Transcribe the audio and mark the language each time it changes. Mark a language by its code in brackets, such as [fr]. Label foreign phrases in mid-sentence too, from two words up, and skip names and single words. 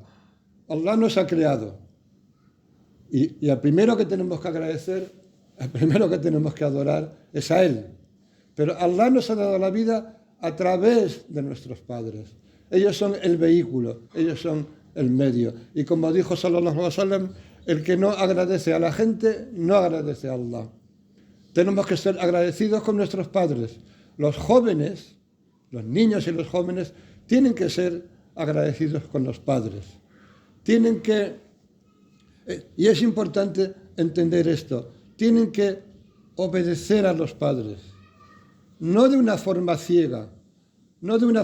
[es] Allah nos ha creado. Y al primero que tenemos que agradecer, al primero que tenemos que adorar es a Él. Pero Allah nos ha dado la vida a través de nuestros padres. Ellos son el vehículo, ellos son el medio. Y como dijo [ar] صلى الله عليه وسلم, [es] el que no agradece a la gente, no agradece a Allah. Tenemos que ser agradecidos con nuestros padres. Los jóvenes los niños y los jóvenes tienen que ser agradecidos con los padres. Y es importante entender esto, tienen que obedecer a los padres, no de una forma ciega, no de una